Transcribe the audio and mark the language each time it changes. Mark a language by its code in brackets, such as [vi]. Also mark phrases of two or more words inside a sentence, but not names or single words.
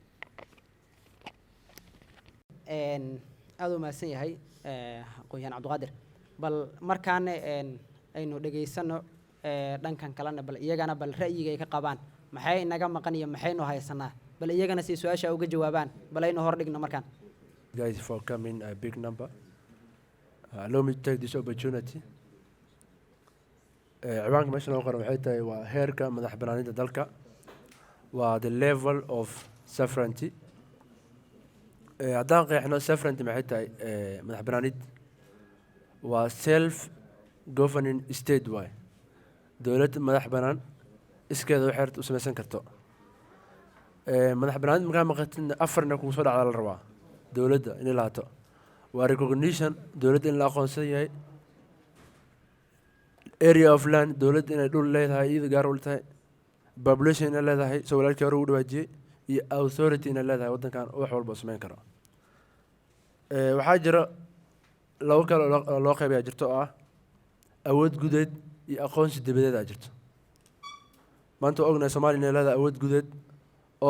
[so] aad u mahadsan yahay aqoonyahan Cabdiqaadir bal markaan aynu dhageysano dhankan kalena bal iyagana bal ra'yiga ay ka qabaan maxay naga maqan iyo maxaynu haysanaa bal iyagana si su'aasha uga jawaabaan bal aynu hor dhigno markaan [en] guys for coming a big number. Allow me to take this opportunity. [so] ciwaanka meesha loo qoran waxay tahay waa heerka madax banaanida dalka waa [en] the level of sovereignty [so] haddaan qeexno sovereignty maxay tahay madax banaanid waa [en] self governing state [so] waay dowlad madax banaan iskeeda waxay u samaysan karto madax banaanid markaa maqatin afarna kugu soo dhacda la rabaa dowladda inay lahaato waa recognition dowladda in la aqoonsan yahay [en] area of land [so] dowladda inay dhul leedahay iyada gaar u tahay population inay leedahay soo walaalkii hore ugu dhawaajiyey iyo authority inay leedahay waddankan wax walba samayn karo waxaa jira labo kale oo loo qaybayaa jirto oo ah awood gudeed iyo aqoonsi dibadeed aa jirto maanta waa ognahay Soomaaliya inay leedahay awood gudeed oo